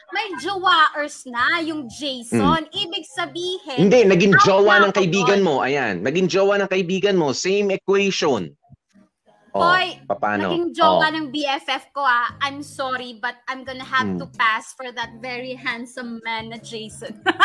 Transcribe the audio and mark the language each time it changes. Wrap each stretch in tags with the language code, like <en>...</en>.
<tl>May jowaers na yung Jason. Ibig sabihin... Hindi, naging jowa ng kaibigan mo. Ayan, naging jowa ng kaibigan mo.</tl> <en>Same equation.</en> <tl>Poy, paano? naging jowa ng BFF ko</tl> <en>I'm sorry, but I'm gonna have to pass for that very handsome man na Jason.</en>